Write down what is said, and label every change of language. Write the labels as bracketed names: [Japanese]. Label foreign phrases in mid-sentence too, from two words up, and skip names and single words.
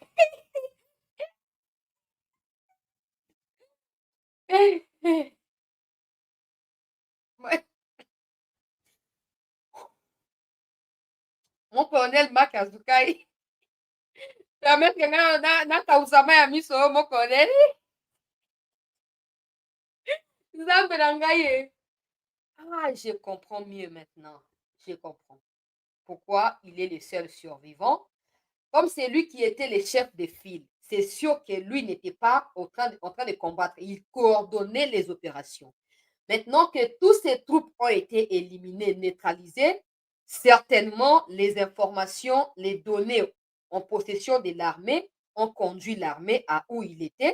[French] Mon colonel Marc Azukai. Permettre que [Lingala] na kausama ya miso [French] mon colonel. [Lingala] Nzambe na ngai. [French] Je comprends mieux maintenant. Je comprends. Pourquoi il est le seul survivant. Comme c'est lui qui était le chef de file, c'est sûr que lui n'était pas en train de combattre. Il coordonnait les opérations. Maintenant que toutes ces troupes ont été éliminées, neutralisées, certainement les informations, les données en possession de l'armée ont conduit l'armée à où il était.